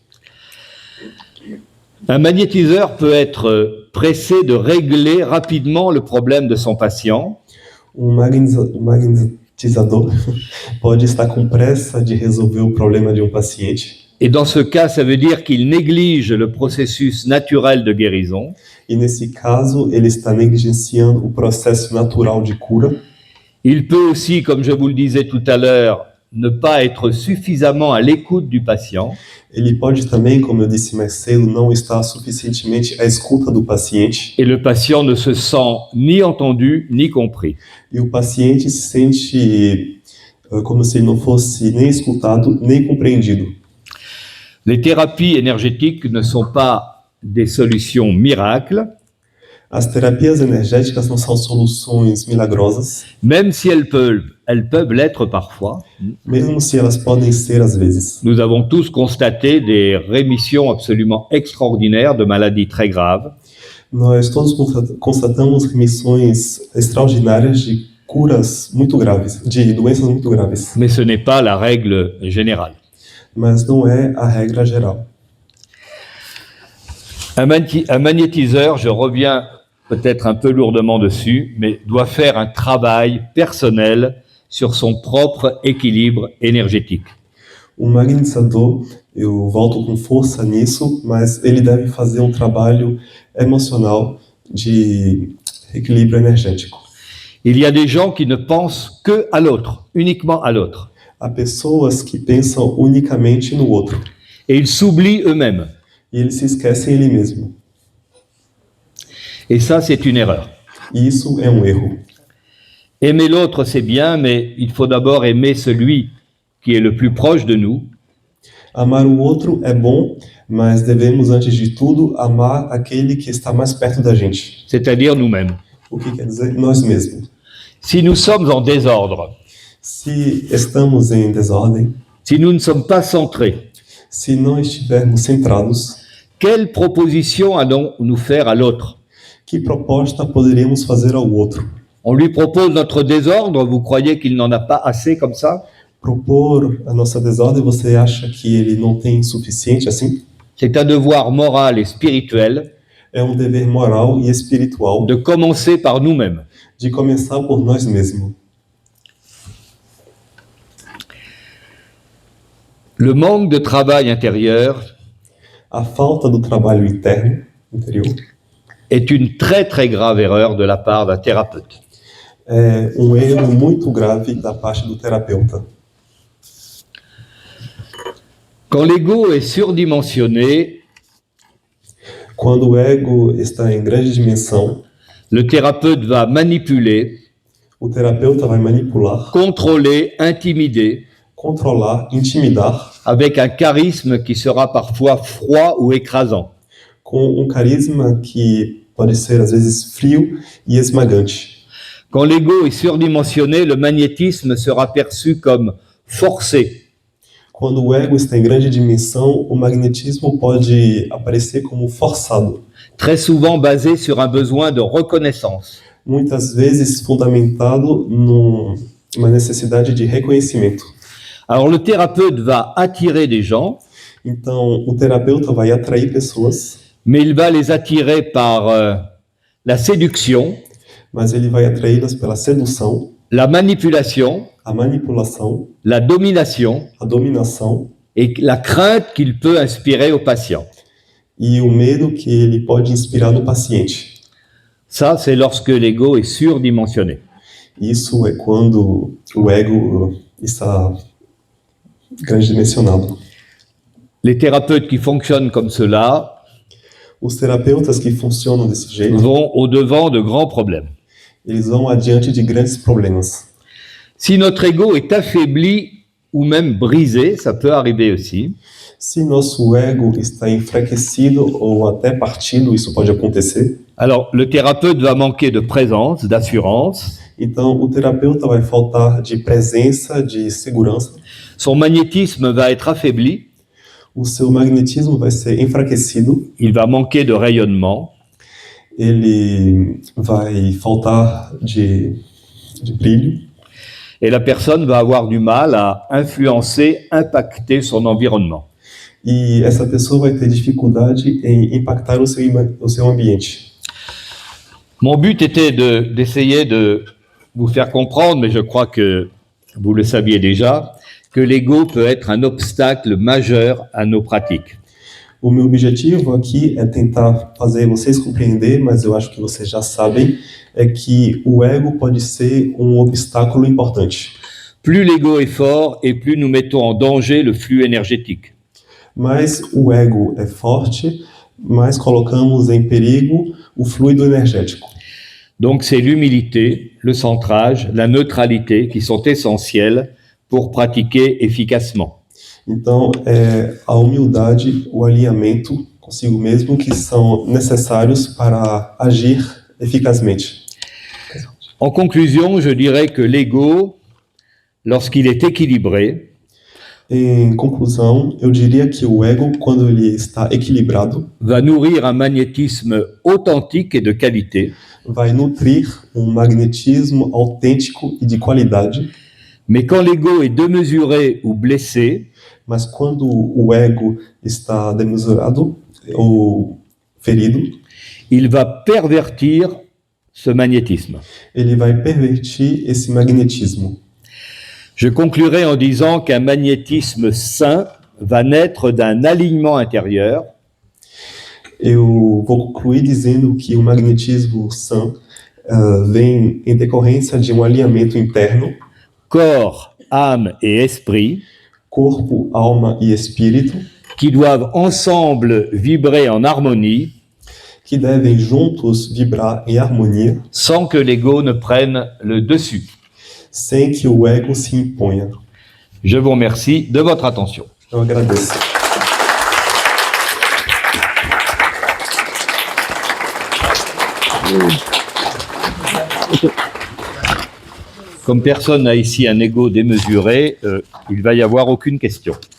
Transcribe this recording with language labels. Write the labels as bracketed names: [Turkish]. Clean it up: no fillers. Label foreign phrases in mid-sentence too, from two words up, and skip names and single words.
[French] Un magnétiseur peut être pressé de régler rapidement le problème de son patient, [Portuguese] Magnetizador pode estar com pressa de resolver o problema de um paciente. [French] et dans ce cas, ça veut dire qu'il néglige le processus naturel de guérison, [Portuguese] E nesse caso, ele está negligenciando o processo natural de cura. [French] il peut aussi, comme je vous le disais tout à l'heure, ne pas être suffisamment à l'écoute du patient, [Portuguese] Ele pode também, como eu disse mais cedo, não estar suficientemente à escuta do paciente. [French] et le patient ne se sent ni entendu ni compris. [Portuguese] E o paciente se sente como se ele não fosse nem escutado, nem compreendido. [French] Les thérapies énergétiques ne sont pas des solutions miracles, [Portuguese] As terapias energéticas não são soluções milagrosas, [French] même si elles peuvent l'être parfois. [Portuguese] mesmo se elas podem ser às vezes. [French] Nous avons tous constaté des rémissions absolument extraordinaires de maladies très graves, [Portuguese] Nós todos constatamos remissões extraordinárias de curas muito graves, de doenças muito graves, [French] mais ce n'est pas la règle générale. [Portuguese] mas não é a regra geral. [French] Un magnétiseur, je reviens peut-être un peu lourdement dessus, mais doit faire un travail personnel sur son propre équilibre énergétique. [Portuguese] O magnetizador, eu volto com força nisso, mas ele deve fazer um trabalho emocional de equilíbrio energético. [French] Il y a des gens qui ne pensent que à l'autre, uniquement à l'autre, [Portuguese] Há pessoas que pensam unicamente no outro, [French] et ils s'oublient eux-mêmes. [Portuguese] e eles se esquecem ele mesmo. [French] Et ça, c'est une erreur. [Portuguese] E isso é um erro. [French] Aimer l'autre, c'est bien, mais il faut d'abord aimer celui qui est le plus proche de nous, [Portuguese] Amar o outro é bom, mas devemos, antes de tudo, amar aquele que está mais perto da gente. [French] c'est-à-dire nous-mêmes. [Portuguese] O que quer dizer? Nós mesmos. [French] Si nous sommes en désordre, [Portuguese] Se estamos em desordem, [French] si nous ne sommes pas centrés, [Portuguese] se não estivermos centrados, [French] quelle proposition allons-nous faire à l'autre? [Portuguese] que proposta poderíamos fazer ao outro? [French] On lui propose notre désordre, vous croyez qu'il n'en a pas assez comme ça? [Portuguese] Propor a nossa desordem, você acha que ele não tem suficiente assim? [French] c'est un devoir moral et spirituel [Portuguese] É um dever moral e espiritual [French] de commencer par nous-mêmes. [Portuguese] de começar por nós mesmos. [French] Le manque de travail intérieur [Portuguese] A falta do trabalho interior, [French] est une très très grave erreur de la part d'un thérapeute. [Portuguese] é um erro muito grave da parte do terapeuta. [French] Quand l'ego est surdimensionné, [Portuguese] Quando o ego está em grande dimensão, [French] le thérapeute va manipuler, [Portuguese] o terapeuta vai manipular, [French] contrôler, intimider, [Portuguese] controlar, intimidar, [French] avec un charisme qui sera parfois froid ou écrasant. [Portuguese] com um carisma que pode ser às vezes frio e esmagante. [French] Quand l'ego est surdimensionné, le magnétisme sera perçu comme forcé, [Portuguese] Quando o ego está em grande dimensão, o magnetismo pode aparecer como forçado, [French] très souvent basé sur un besoin de reconnaissance. [Portuguese] muitas vezes fundamentado numa necessidade de reconhecimento. [French] Alors le thérapeute va attirer des gens, [Portuguese] Então, o terapeuta vai atrair pessoas, [French] mais il va les attirer par la séduction, [Portuguese] mas ele vai atraí-las pela sedução, [French] la manipulation, [Portuguese] a manipulação, [French] la domination [Portuguese] a dominação [French] et la crainte qu'il peut inspirer au patient. [Portuguese] e o medo que ele pode inspirar no paciente. [French] Ça, c'est lorsque l'ego est surdimensionné. [Portuguese] Isso é quando o ego está grande dimensionado. [French] Les thérapeutes qui fonctionnent comme cela [Portuguese] Os terapeutas que funcionam desse jeito, [French] vont au-devant de grands problèmes. [Portuguese] eles vão adiante de grandes problemas. [French] Si notre ego est affaibli ou même brisé, ça peut arriver aussi, [Portuguese] Se nosso ego está enfraquecido ou até partido, isso pode acontecer. [French] alors le thérapeute va manquer de présence, d'assurance, [Portuguese] Então, o terapeuta vai faltar de presença, de segurança. [French] son magnétisme va être affaibli, [Portuguese] O seu magnetismo vai ser enfraquecido. [French] il va manquer de rayonnement, [Portuguese] Ele vai faltar de brilho. [French] et la personne va avoir du mal à influencer, impacter son environnement. [Portuguese] E essa pessoa vai ter dificuldade em impactar o seu ambiente. [French] Mon but était d'essayer de vous faire comprendre, mais je crois que vous le saviez déjà, que l'ego peut être un obstacle majeur à nos pratiques. [Portuguese] O meu objetivo aqui é tentar fazer vocês compreender, mas eu acho que vocês já sabem, é que o ego pode ser um obstáculo importante. [French] Plus l'ego est fort et plus nous mettons en danger le flux énergétique. [Portuguese] Mais o ego é forte, mais colocamos em perigo o fluido energético. [French] Donc c'est l'humilité, le centrage, la neutralité qui sont essentiels pour pratiquer efficacement. [Portuguese] Então, é a humildade, o alinhamento consigo mesmo que são necessários para agir eficazmente. [French] En conclusion, je dirais que l'ego, lorsqu'il est équilibré, [Portuguese] Em conclusão, eu diria que o ego, quando ele está equilibrado, [French] va nourrir un magnétisme authentique et de qualité, [Portuguese] vai nutrir um magnetismo autêntico e de qualidade, [French] mais quand l'ego est démesuré ou blessé, [Portuguese] mas quando o ego está desmesurado ou ferido, [French] il va pervertir ce magnétisme. [Portuguese] ele vai pervertir esse magnetismo. [French] Je conclurai en disant qu'un magnétisme sain va naître d'un alignement intérieur [Portuguese] Eu vou concluir dizendo que o magnetismo sã vem em decorrência de um alinhamento interno, [French] corps, âme et esprit, [Portuguese] corpo, alma e espírito, [French] qui doivent ensemble vibrer en harmonie [Portuguese] que devem juntos vibrar em harmonia, [French] sans que l'ego ne prenne le dessus. [Portuguese] sem que o ego se imponha. [French] Je vous remercie de votre attention. [Portuguese] Eu agradeço. [French] Comme personne n'a ici un ego démesuré, il ne va y avoir aucune question.